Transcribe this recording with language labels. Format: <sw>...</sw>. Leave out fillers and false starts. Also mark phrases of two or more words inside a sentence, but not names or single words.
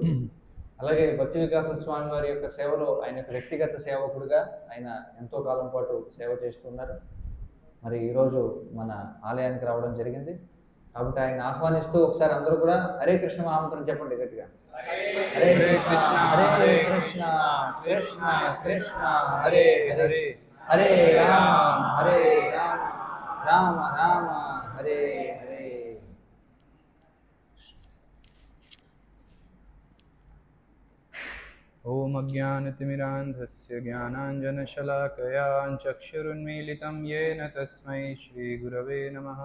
<te>అలాగే భక్తి వికాస స్వామి వారి యొక్క సేవలో ఆయన యొక్క వ్యక్తిగత సేవకుడిగా ఆయన ఎంతో కాలం పాటు సేవ చేస్తున్నారు. మరి ఈరోజు మన ఆలయానికి రావడం జరిగింది. కాబట్టి ఆయన ఆహ్వానిస్తూ ఒకసారి అందరూ కూడా హరే కృష్ణ మహామంత్రం చెప్పండి గట్టిగా.</te> <sa>హరే కృష్ణ హరే కృష్ణ కృష్ణ కృష్ణ హరే హరే, హరే రామ హరే రామ రామ రామ హరే హరే. ॐ अज्ञानतिमिरान्धस्य ज्ञानाञ्जनशलाकया चक्षुरुन्मीलितं येन तस्मै श्रीगुरवे नमः।</sa>